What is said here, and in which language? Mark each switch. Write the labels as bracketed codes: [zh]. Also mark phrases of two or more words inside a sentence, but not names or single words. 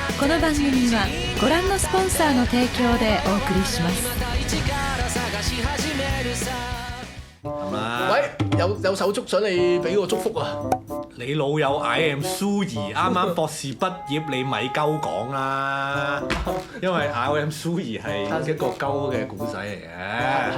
[ja] の番組はご覧のスポンサーの提供でお送りします。 [yue] 喂，有手足想你俾個祝福啊！你老友 I am Sui 啱啱博士畢業，你咪鳩講啦，因為 I am Sui 係一個鳩嘅古仔嚟嘅。